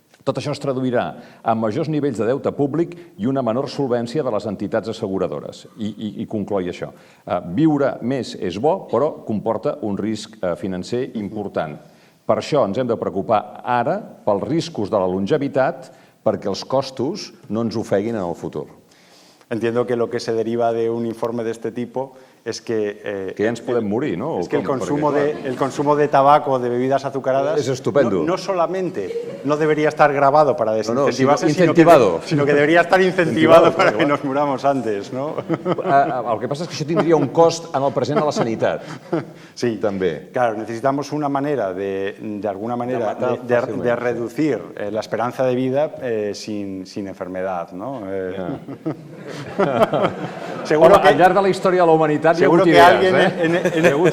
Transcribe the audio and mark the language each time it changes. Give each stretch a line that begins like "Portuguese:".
Catalan: Tot això es traduirà en majors nivells de deute públic i una menor solvència de les entitats asseguradores. I concloi això. Viure més és bo, però comporta un risc financer important. Per això ens hem de preocupar ara pels riscos de la longevitat perquè els costos no ens ofeguin en el futur.
Spanish: Entiendo que lo que se deriva de un informe de este tipo es que
Catalan: ja ens podem morir, ¿no?
Spanish: Es que el consumo de tabaco, de bebidas azucaradas, es estupendo. No solamente no debería estar grabado para desincentivarse, sino que debería estar incentivado para que nos muramos antes, ¿no?
Catalan: El que passa és que això tindria un cost en el present a la sanitat. Sí, també.
Spanish: Claro, necesitamos una manera, de alguna manera, de reducir la esperanza de vida sin enfermedad, ¿no?
Catalan: Seguro que al llarg de la història de la humanitat hi ha hagut idees,